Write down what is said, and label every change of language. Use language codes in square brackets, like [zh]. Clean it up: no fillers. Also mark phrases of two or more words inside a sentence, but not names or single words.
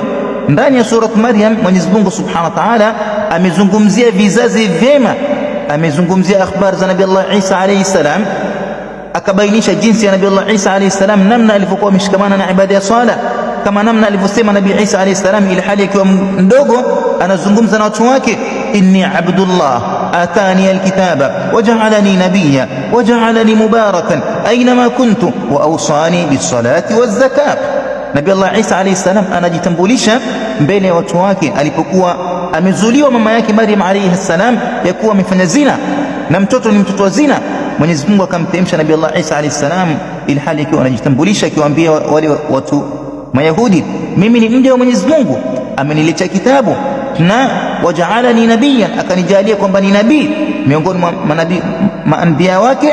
[sw] Ndani ya surat Maryam Mwenyezi Mungu [ar] سبحانه وتعالى [sw] amezungumzia vizazi vyema, amezungumzia akhbar za Nabii Allah Isa [ar] عليه السلام, [sw] akabainisha jinsi ya Nabii Allah Isa [ar] عليه السلام [sw] namna alivyokuwa ameshikamana na ibada ya swala, kama namna alivyosema Nabii Isa [ar] عليه السلام [sw] ili hali akiwa mdogo anazungumza na watu wake, [ar] إني عبد الله آتاني الكتاب وجعلني نبيا وجعلني مباركا أينما كنت وأوصاني بالصلاة والزكاة. [sw] Nabii Allah Isa [ar] عليه السلام [sw] anajitambulisha mbele ya watu wake alipokuwa amezuliwa mama yake Maryam [ar] عليه السلام [sw] ya kuwa amefanya zina na mtoto ni mtoto wa zina. Mwenyezi Mungu akamtemsha Nabii Allah Isa [ar] عليه السلام [sw] ili hali akiwa anajitambulisha, akiwaambia wale watu Mayahudi, mimi ni mja wa Mwenyezi Mungu, ameniletea kitabu na [ar] وجعلني نبيا, [sw] akanijalia kwamba ni nabii miongoni mwa manabii maanbiya wake.